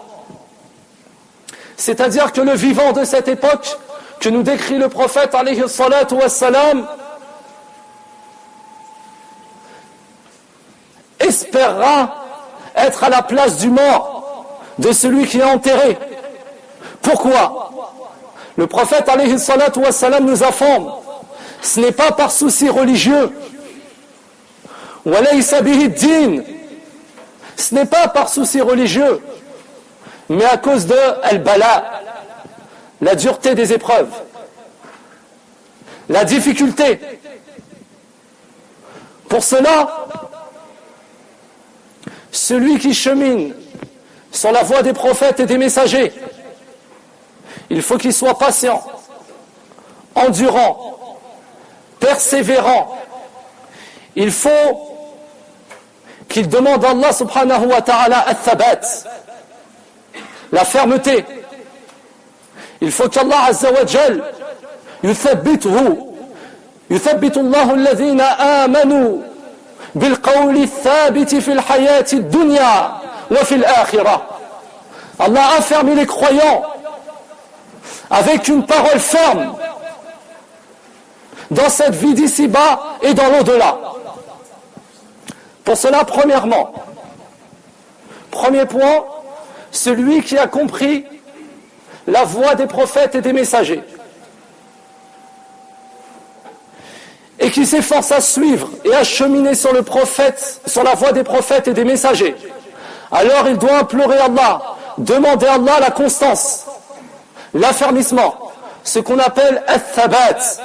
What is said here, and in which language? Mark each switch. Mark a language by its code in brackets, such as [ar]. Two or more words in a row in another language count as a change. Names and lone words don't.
[fr] C'est-à-dire que le vivant de cette époque que nous décrit le prophète [ar] عليه الصلاة والسلام [fr] espérera être à la place du mort, de celui qui est enterré. Pourquoi ? Le prophète [ar] عليه الصلاة والسلام [fr] nous informe, ce n'est pas par souci religieux, [ar] وليس به دين, [fr] ce n'est pas par souci religieux, mais à cause de al-bala, la dureté des épreuves, la difficulté. Pour cela, celui qui chemine sur la voie des prophètes et des messagers, il faut qu'il soit patient, endurant, persévérant. Il faut qu'il demande à Allah [ar] سبحانه وتعالى الثبات, [fr] la fermeté. Il faut qu'Allah [ar] عز وجل يثبت الله الذين آمنوا بالقول الثابت في الحياة الدنيا وفي الآخرة. [fr] Allah a affermi les croyants avec une parole ferme dans cette vie d'ici-bas et dans l'au-delà. Pour cela, premièrement, premier point, celui qui a compris la voie des prophètes et des messagers et qui s'efforce à suivre et à cheminer sur la voie des prophètes et des messagers, alors il doit implorer Allah, demander à Allah la constance, l'affermissement, ce qu'on appelle al-thabat.